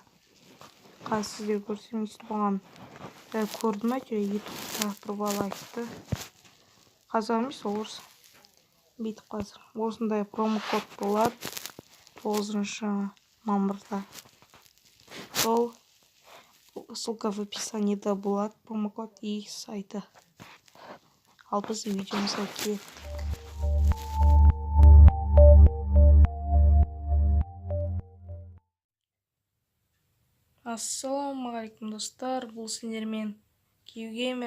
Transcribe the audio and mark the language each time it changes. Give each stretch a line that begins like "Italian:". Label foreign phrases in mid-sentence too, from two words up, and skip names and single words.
Kazakh: Қазір сіздер көрсеңіз болған көрдім әйтеуір ютубта бір бала айтты. Қазақ емес орыс. Бүйтіп қазір осындай промокод болады 9 мамырда. Сол
Russian: ссылка в описании
Kazakh: болады
Russian: промокод и сайты.
Kazakh: Ал біз видеомызға кеттік. Ассалаумағалейкум достар, бұл сендермен Киюгеймер.